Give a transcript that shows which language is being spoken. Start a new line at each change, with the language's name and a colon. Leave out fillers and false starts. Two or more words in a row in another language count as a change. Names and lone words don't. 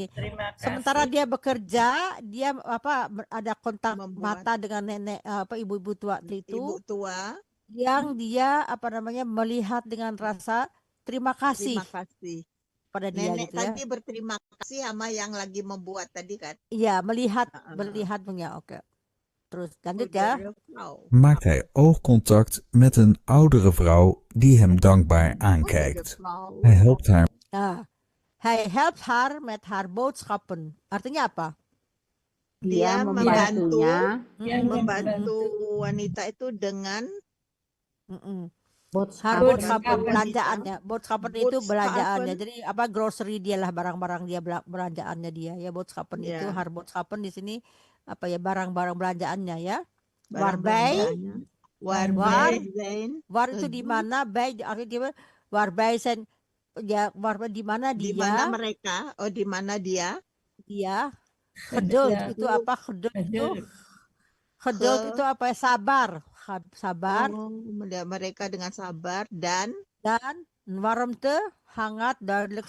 Indonesian: Sementara dia bekerja, dia ada kontak mata dengan nenek ibu-ibu tua itu. Ibu tua yang dia melihat dengan rasa terima kasih. Pada dia nenek gitu ya. tadi berterima kasih sama yang lagi membuat tadi kan. Iya, melihat punya. Oke. Terus lanjut ya.
Dutch: maakt hij oogcontact met een oudere vrouw die hem dankbaar aankijkt. Hij helpt haar. Hij helpt haar met haar boodschappen.
Indonesian: Artinya apa? Dia membantu wanita itu dengan boodschappen belanjaannya. Boodschappen itu belanjaannya. Jadi grocery dia lah, barang-barang dia belanjaannya dia ya. Boodschappen itu
Dutch: haar boodschappen
Indonesian: di sini barang-barang belanjaannya ya. Waar itu di mana, bij artinya
Dutch: waarbij zijn
Indonesian: ya, di mana dia. Di mana mereka? Oh, di mana dia? Dia. Geduld itu apa? Geduld itu. Geduld itu apa? Sabar. sabar. Mereka dengan sabar dan
Dutch: warmte, hangat, duidelijk.